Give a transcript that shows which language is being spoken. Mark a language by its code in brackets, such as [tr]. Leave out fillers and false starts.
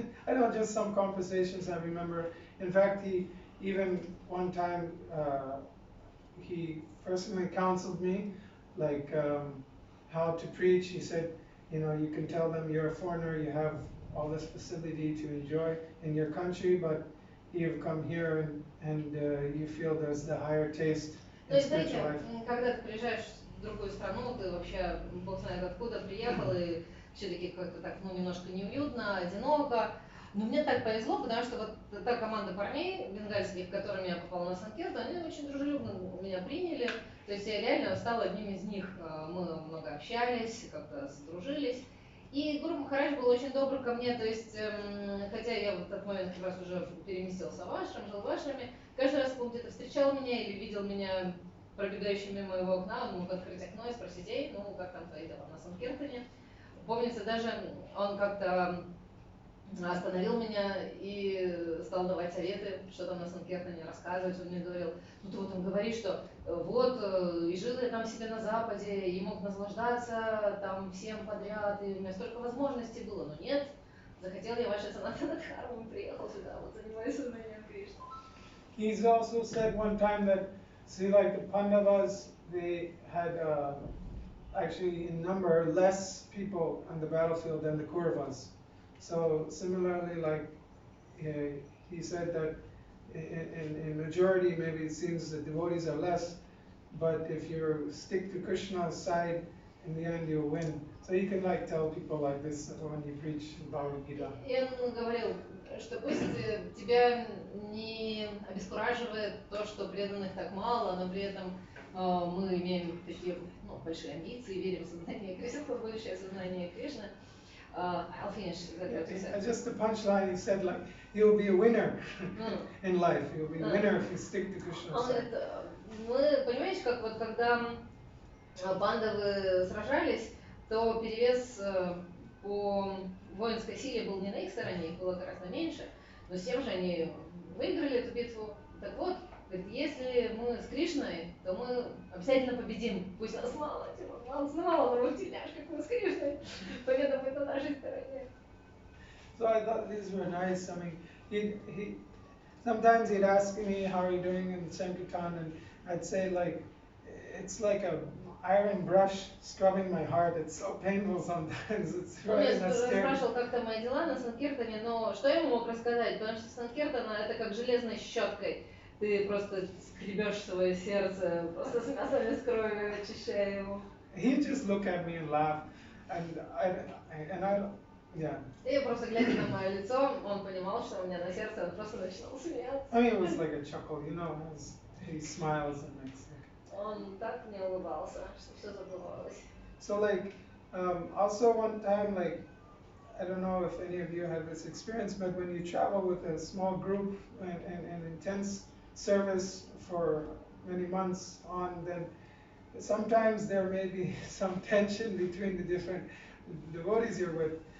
[en] I don't know, just some conversations I remember. In fact, he even one time he personally counseled me like how to preach. He said, you can tell them you're a foreigner, you have all this facility to enjoy in your country, but you've come here and you feel there's the higher taste in spiritual life. [ru] Когда ты приезжаешь в другую страну, ты вообще, бог знает откуда, приехал, и все-таки как-то так, немножко неуютно, одиноко. Но мне так повезло, потому что вот та команда парней бенгальских, которыми я попала на Санкиртан, они очень дружелюбно меня приняли. То есть я реально стала одним из них. Мы много общались, как-то сдружились. И Гуру Махарадж был очень добр ко мне, то есть, хотя я в этот момент как раз уже переместился в ашрам, жил в ашраме, каждый раз, он где-то встречал меня или видел меня пробегающим мимо моего окна, он мог открыть окно и спросить: "Эй, как там твои дела на Санкиртане?" Помнится, даже он как-то остановил меня и стал давать советы, что там на Санкиртане рассказывать. Он мне говорил, он говорит, что вот, и жил я там себе на Западе, и мог наслаждаться там всем подряд, и у меня столько возможностей было, но нет, захотел я ваше санатана дхарму и приехал сюда, вот занимаюсь сознанием Кришны. [en] He's also said one time that, see, like the Pandavas, they had actually in number less people on the battlefield than the Kauravas. So similarly, like he said that in majority, maybe it seems the devotees are less, but if you stick to Krishna's side, in the end you'll win. So you can like tell people like this when you preach Bhagavad Gita. [ru] И он говорил, что пусть тебя не обескураживает то, что преданных так мало, но при этом мы имеем такие большие амбиции, верим в сознание Кришны, в будущее сознание Кришны. [en] I'll finish that. Just the punchline, he said like, you'll be a winner in life. You'll be a winner if you stick to Krishna. [ru] Он говорит, мы, понимаете, как вот когда пандавы сражались, то перевес по воинской силе был не на их стороне, их было гораздо меньше, но с тем же они выиграли эту битву. Так вот, говорит, если мы с Кришной, то мы обязательно победим. Пусть нас мало, типа, нас мало, но тельняш, как мы с Кришной. Победа будет на нашей стороне. [en] So I thought these were nice. I mean, he sometimes he'd ask me, how are you doing in Sankirtan, and I'd say like, it's like a iron brush scrubbing my heart. It's so painful sometimes. It's really necessary. [ru] Я спрашивал, как там мои дела на Санкиртане, но что я ему мог рассказать? Потому что Санкиртана это как железной щеткой. Ты просто скребешь свое сердце, просто с мясом и с кровью, очищая его. [en] He'd just look at me and laugh, and I yeah. [ru] И просто глядя на мое лицо, он понимал, что у меня на сердце, он просто начинал смеяться. [en] I mean, it was like a chuckle, you know, as he smiles and makes like. [ru] Он так мне улыбался, что все забывалось. [en] So like, also one time, like, I don't know if any of you had this experience, but when you travel with a small group and intense service for many months on, then sometimes there may be some tension between the different devotees you're with.